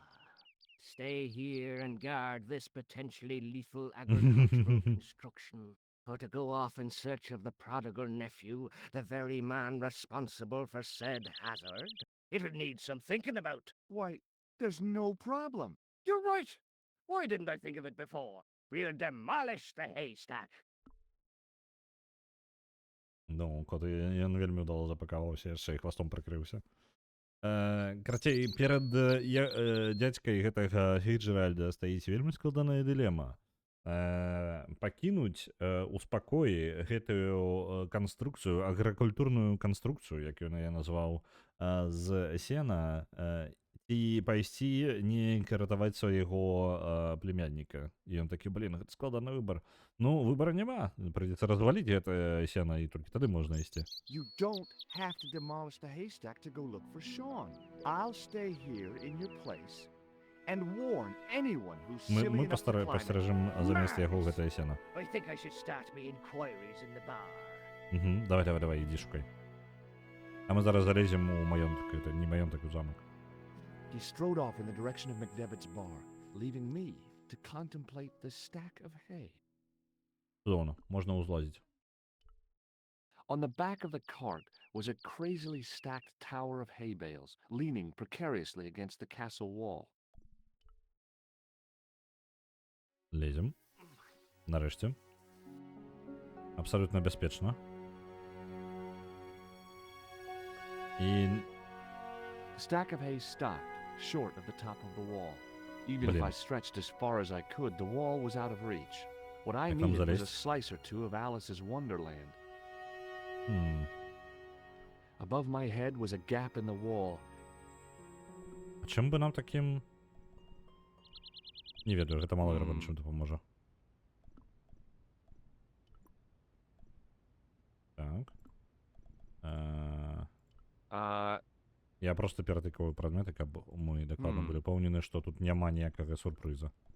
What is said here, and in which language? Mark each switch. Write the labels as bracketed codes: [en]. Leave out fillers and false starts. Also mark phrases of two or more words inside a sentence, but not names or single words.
[en] Stay here and guard this potentially lethal agricultural construction, or to go off in search of the prodigal nephew, the very man responsible for said hazard? It'll need some thinking about. Why, there's no problem. You're right. Why didn't I think of it before? We'll demolish the haystack. [be] Ну, кот ён вельмі ўдала запакаваўся, яшчэ і хвастом прыкрыўся. Карацей, перад дзядзькай гэтага Фіцджеральда стаіць вельмі складаная дылема. Пакінуць у спакоі гэтую канструкцыю, агракультурную канструкцыю, як ён яе назваў, з сена, і пайсці неяк ратаваць свайго племянніка. І ён такі, блін, гэта складаны выбар. Ну, выбара няма. Прыйдзецца разваліць гэта сена, і толькі тады можна ісці. [en] You don't have to demolish the haystack to go look for Sean. I'll stay here in your place and warn anyone who's silly [be] Мы [en] enough to climb it. [be] пастэражым замест яго гэтае сена. [en] I think I should start me inquiries in the bar. [be] Давай, ідзі шукай. А мы зараз залезем у маёнтак, это не маёнтак, у замак. [en] He strode off in the direction of McDevitt's bar, leaving me to contemplate the stack of hay. [be] Зона, можна узлазіць. [en] On the back of the cart was a crazily stacked tower of hay bales, leaning precariously against the castle wall. [be] Лезем. Нарэшце. Абсолютно бяспечна. І [en] The stack of hay stopped, short of the top of the wall. Even if I [be] Блин. [en] stretched as far as I could, the wall was out of reach. What I [ru] Как там [en] needed was a [ru] залезть? [en] slice or two of Alice's Wonderland. Хм. Above my head was a gap in the wall. [be] А чым бы нам такім... Не ведаю, гэта малаверагодна, чым дапаможа. Так. Я просто ператыкаю прадметы, каб мы дакладна былі пэўнены, што тут няма ніякага сюрпрыза.